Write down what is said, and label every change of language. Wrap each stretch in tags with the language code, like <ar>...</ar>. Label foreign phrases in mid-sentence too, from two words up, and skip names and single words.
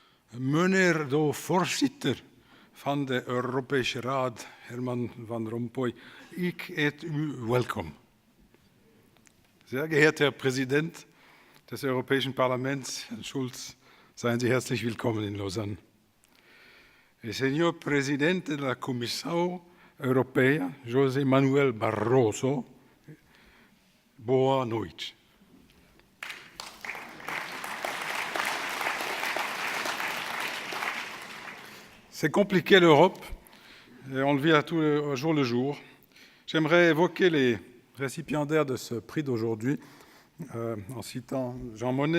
<nl>Meneer de voorzitter van de Europese Raad, Herman Van Rompuy, ik heet u welkom.</nl> <de>Sehr geehrter Herr Präsident des Europäischen Parlaments, Herr Schulz, seien Sie herzlich willkommen in Lausanne.</de> <es>Señor Presidente de la Comisión Europea, José Manuel Barroso,</es> <pt>boa noite.</pt> <fr>C'est compliqué l'Europe, et on le vit au jour le jour. J'aimerais évoquer les récipiendaires de ce prix d'aujourd'hui en citant Jean Monnet.</fr>